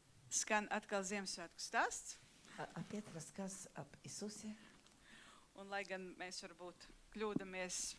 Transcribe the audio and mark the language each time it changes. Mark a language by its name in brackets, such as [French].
[Latvian] Skan atkal Ziemassvētku stāsts, [Russian] Опять рассказ об Иисусе. [Latvian] un lai gan mēs varbūt kļūdamies